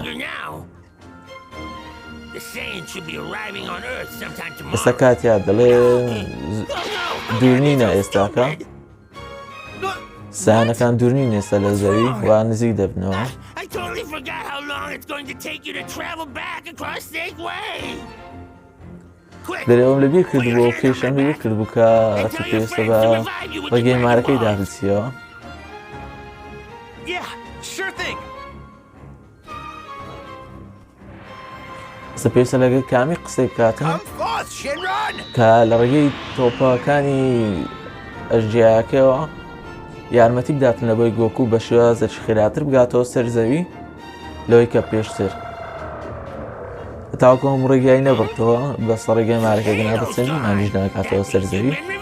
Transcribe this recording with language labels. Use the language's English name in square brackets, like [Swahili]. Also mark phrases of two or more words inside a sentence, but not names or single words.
[Central Kurdish] ئێستا کاتیا دەڵێ دوورنینە ئێستاکە سایانەکان دوورنین ئێستا لە زەوی وا نزیک دەبنەوە دەرێوەم لەبیر کردبوو و کێشەم لەبیر کردبوو کە پێویستە بە ڕێگەی مارەکەی دابچیەوە [English] Yeah, sure thing. [Central Kurdish] ئێستا پێویستە لەگەڵ کامی قسەی بکاتن [English] Come forth, Shinron! [Central Kurdish] کە لە ڕێگەی تۆپەکانی ئەژیایەکەوە یارمەتی بداتن لە بۆی گۆکو بە شێوازێکی خێراتر بگاتەوە سەرزەوی لەوەی کە پێشتر تاوەکو هەموو ڕێگای نەبڕتەوە بەسە ڕێگەی مارەکە گەنا بچێنی مانیش ناکاتەوە سەرزەوی